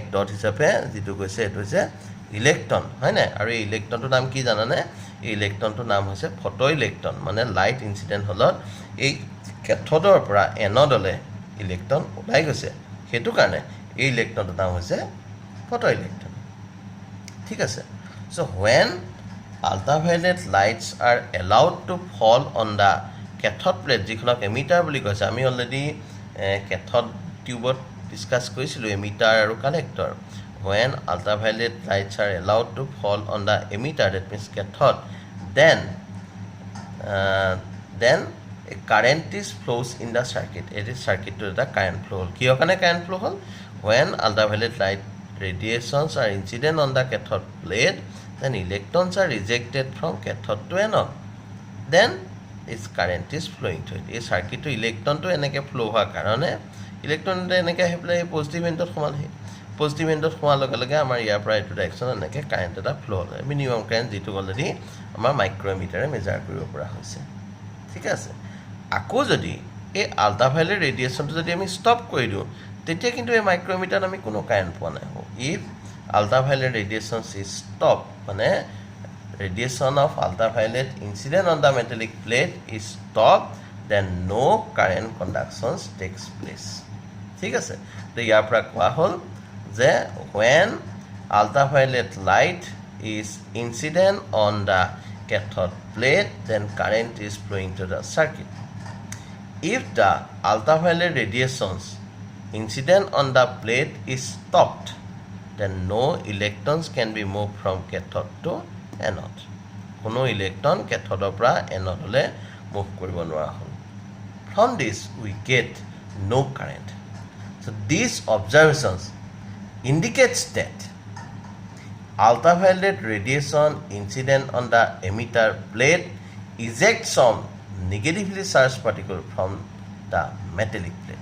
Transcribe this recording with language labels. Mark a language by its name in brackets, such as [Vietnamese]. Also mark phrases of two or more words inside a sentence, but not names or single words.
[Assamese] ডট হিচাপে যিটো কৈছে এইটো হৈছে ইলেক্ট্ৰন হয় নাই আৰু এই ইলেক্ট্ৰনটোৰ নাম কি জানানে এই ইলেক্ট্ৰনটোৰ নাম হৈছে ফটো ইলেক্ট্ৰন মানে [English] light incident [Assamese] হ'লত এই কেথডৰ পৰা এনডলৈ ইলেক্ট্ৰন ওলাই গৈছে সেইটো কাৰণে এই ইলেক্ট্ৰনটোৰ নাম হৈছে ফটো ইলেক্ট্ৰন ঠিক আছে চ' [English] when ultraviolet lights are allowed to fall on the cathode plate [Assamese] যিখনক এমিটাৰ বুলি কৈছে আমি [English] already cathode [Assamese] টিউবত ডিছকাছ কৰিছিলোঁ এমিটাৰ আৰু কালেক্টৰ [English] when ultraviolet lights are allowed to fall on the emitter that means cathode then a current is flows in the circuit it is circuit to the current flow [Assamese] কিয় কাৰণে [English] current flow হ'ল when ultraviolet light radiations are incident on the cathode plate then electrons are ejected from cathode to anode then its current is flowing to it [Assamese] এই সার্কিটটো ইলেক্ট্ৰনটো এনেকৈ ফ্লো হোৱাৰ কাৰণে ইলেক্ট্ৰনটো এনেকৈ আহি পেলাই পজিটিভ এণ্ডত সোমালহি পজিটিভ এণ্ডত সোমাৰ লগে লগে আমাৰ ইয়াৰ পৰা এইটো ডাইৰেকশ্যন এনেকৈ কাৰেণ্ট এটা ফ্লো হ'ল [English] minimum current [Assamese] যিটো অলৰেডি আমাৰ মাইক্ৰ'মিটাৰে মেজাৰ কৰিব পৰা হৈছে ঠিক আছে আকৌ যদি এই আল্ট্ৰাভায়োলেট ৰেডিয়েশ্যনটো যদি আমি ষ্টপ কৰি দিওঁ তেতিয়া কিন্তু এই মাইক্ৰ'মিটাৰত আমি কোনো কাৰেণ্ট পোৱা নাই [English] If ultraviolet radiation is stopped [Assamese] মানে [English] radiation of ultraviolet incident on the metallic plate is stopped then no current conductions takes place [Assamese] ঠিক আছে তো ইয়াৰ পৰা কোৱা হ'ল যে [English] when ultraviolet light is incident on the cathode plate then current is flowing to the circuit if the ultraviolet radiations incident on the plate is stopped then no electrons can be moved from cathode to anode [Assamese] কোনো ইলেক্ট্ৰন কেথডৰ পৰা এনডলৈ মুভ কৰিব নোৱাৰা হ'ল [English] from this we get no current so these observations indicates that ultraviolet radiation incident on the emitter plate ejects some negatively charged particle from the metallic plate.